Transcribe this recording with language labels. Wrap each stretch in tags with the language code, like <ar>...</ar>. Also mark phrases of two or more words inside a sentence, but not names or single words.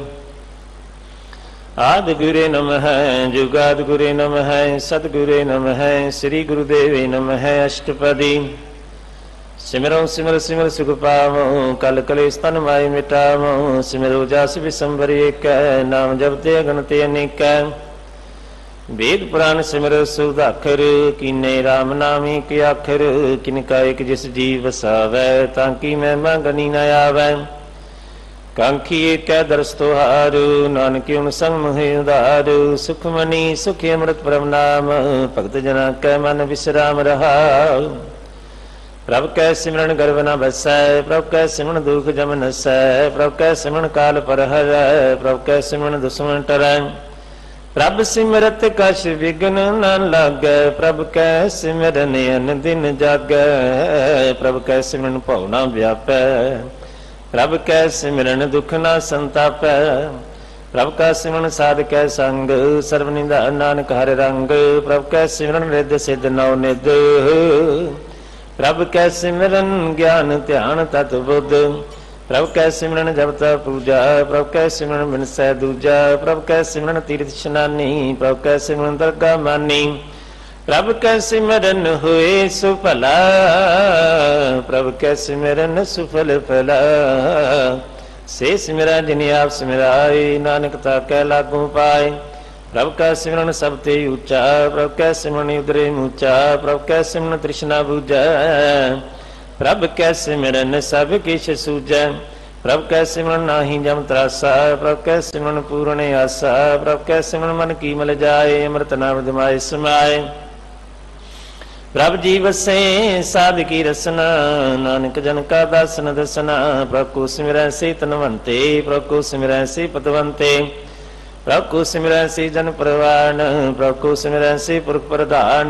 <sa>आदि गुरे नमः जुगाद गुरे नमः सतिगुरे नमः श्री गुरुदेवे नमः।</sa> <hi>अष्टपदी सिमरो सिमर सिमर सुख पावो कल कलेश तन माइ मिटावो। सिमरो जस विसंबर एकै नाम जपते अगणित अनेकै। वेद पुराण सिमर सुधाखर कीने राम नामी के आखर। किनका एक जिस जीव वसावै ताकि महिमा गनी न आवै। कांखी एक दरस तोहार नानक उन संग मोहि उधार। सुखमनी सुखी अमृत परम नाम भगत जना कै मन विश्राम रहा। प्रभ कै सिमरन गर्भ न बसै प्रभ कै सिमरन दुख जम नसै। प्रभ कै सिमरन काल पर हरै प्रभ कै सिमरन दुश्मन टरै। प्रभ सिमरत कछ विघ्न न लागै प्रभ कै सिमरन अन दिन जागै। प्रभ कै सिमरन भव न व्यापै प्रभ कै सिमरन दुख न संतापै। प्रभ का सिमरन साध कै संग सर्व निधान नानक हर रंग। प्रभ कै सिमरन रिद्ध सिद्ध नौ निध। प्रभ कै सिमरन ज्ञान ध्यान तत बुद्ध। प्रभ कै सिमरन जपता पूजा प्रभ कै सिमरन बिनसै दूजा। प्रभ कै सिमरन तीर्थ स्नानी प्रभ कै सिमरन दरगाह मानी। प्रभ कै सिमरन होए सुफला प्रभ कै सिमरन सुफल फला। से सिमरा जिनि आप सिमराए नानक ताकै लागू पाए। प्रभ का सिमरन सब ते ऊंचा प्रभ कै सिमरन उदरे मूचा। प्रभ कै सिमरन तृष्णा बुझै प्रभ कै सिमरन सब किश सूझै। प्रभ कै सिमरन नाही जम त्रासा प्रभ कै सिमरन पूर्ण आसा। प्रभ कै सिमरन मन की मल जाए अमृत नाम दिमाए समाए। प्रभ जी वसे साध की रसना नानक जन का दासन दसना। प्रभ को सिमरै से तनवंते प्रभ को सिमरै से पतवंते। प्रभ को सिमरै से जन परवान प्रभ को सिमरै से पुरख प्रधान।</hi>